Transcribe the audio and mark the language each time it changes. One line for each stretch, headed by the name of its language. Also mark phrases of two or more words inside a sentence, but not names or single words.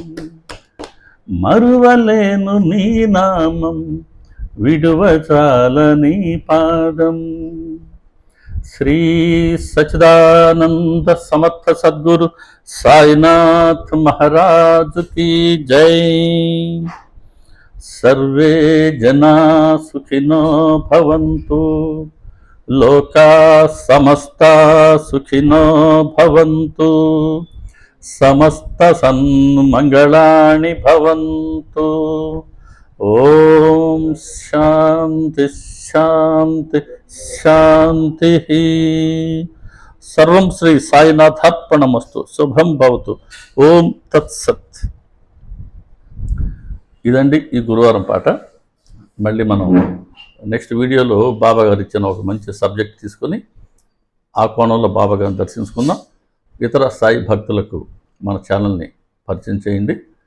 Telugu: మరువలేను నీ నామం, విడువజాల నీ పాదం. శ్రీ సచ్చిదానంద సమర్థ సద్గురు సాయినాథ్ మహారాజ్
Hindi: की जय।
Sanskrit: सर्वे जना सुखिनो भवन्तु, लोका समस्ता सुखिनो भवन्तु, समस्त सन्मंगलानि भवन्तु। ओम शांति शांति शांति। सर्वं श्री साईनाथार्पणमस्तु। శుభం భవతు। ఓం తత్సత్।
Telugu: ఇదండి ఈ గురువారం పాట. మళ్ళీ మనం
English: next videolo
Telugu: బాబా గారు ఇచ్చిన ఒక మంచి సబ్జెక్ట్ తీసుకొని ఆ కోణంలో బాబా గారిని దర్శించుకుందాం. ఇతర సాయి భక్తులకు మన ఛానల్ని పరిచయం చేయండి.